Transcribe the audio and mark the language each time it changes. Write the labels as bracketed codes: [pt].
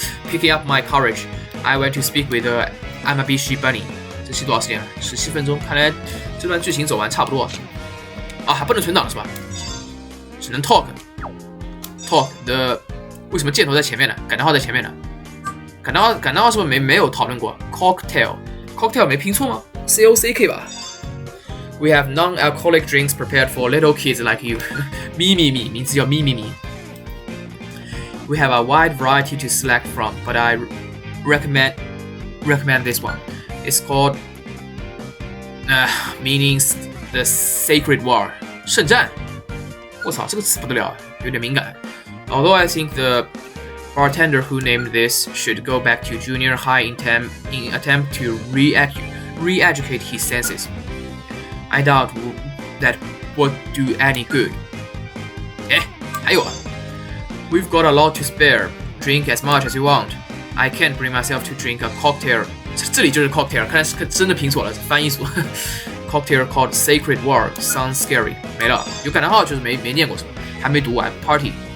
[en] Picking up my courage, I went to speak with the Amabishi bunny. [zh] 这期多少时间了？17分钟。看来这段剧情走完差不多。啊，还不能存档是吧？只能 talk 的。为什么箭头在前面呢？感叹号在前面呢？感叹号是不是没有讨论过 ？Cocktail 没拼错吗 ？COCK 吧。 [en] We have non-alcoholic drinks prepared for little kids like you. [zh] 咪，名字叫咪。 [en] We have a wide variety to select from, but I recommend this one. It's called meaning the sacred war. [zh] 圣战。我操，这个词不得了，有点敏感。 [en] Although I think the bartender who named this should go back to junior high in attempt to re-educate his senses. I doubt that would do any good. [zh] 还有啊 [en] We've got a lot to spare. Drink as much as you want. I can't bring myself to drink a cocktail. [zh] 这里就是 cocktail， 看来是真的拼错了，翻译组。 [en] Cocktail called Sacred War sounds scary. [zh] 没了，有感叹号就是没念过什么，还没读完 Party.